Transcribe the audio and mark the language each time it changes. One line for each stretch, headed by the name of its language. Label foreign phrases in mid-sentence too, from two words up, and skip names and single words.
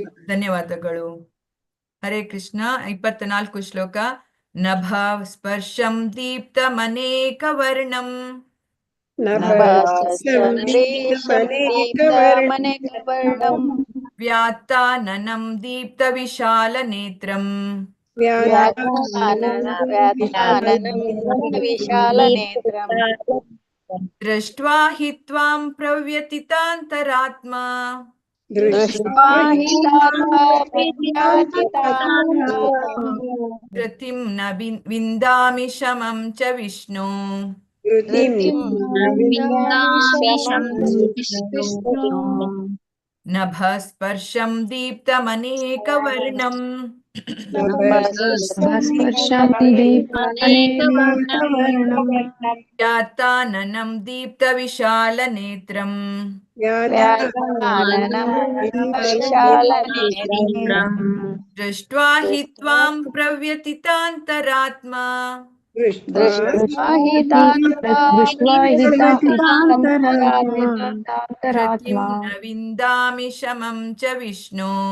Kannada: ಧನ್ಯವಾದಗಳು. ಹರೇ ಕೃಷ್ಣ. 24 ಶ್ಲೋಕ.
Sanskrit: ನಭಾ ಸ್ಪರ್ಶಂ ದೀಪ್ತಮನೇಕ ವರ್ಣಂ ವ್ಯಾತ್ತಾನನಂ ದೀಪ್ತ ವಿಶಾಲ ನೇತ್ರಂ ದೃಷ್ಟ್ವಾ ಹಿ ತ್ವಾಂ ಪ್ರವ್ಯತಿತಾಂತರಾತ್ಮಾ ಧೃತಿಂ ನ ವಿಂದಾಮಿ ಶಮಂ ಚ ವಿಷ್ಣು. ನಭ ಸ್ಪರ್ಶಂ ದೀಪ್ತಮನೇಕವರ್ಣಂ ವ್ಯಾತ್ತಾನನಂ ದೀಪ್ತ ವಿಶಾಲ ನೇತ್ರಂ ದೃಷ್ಟ್ವಾ ಹಿ ತ್ವಾಂ ಪ್ರವ್ಯತಿತಾಂತರಾತ್ಮಾ ಧೃತಿಂ ನ ವಿಂದಾಮಿ ಶಮಂ ಚ ವಿಷ್ಣು.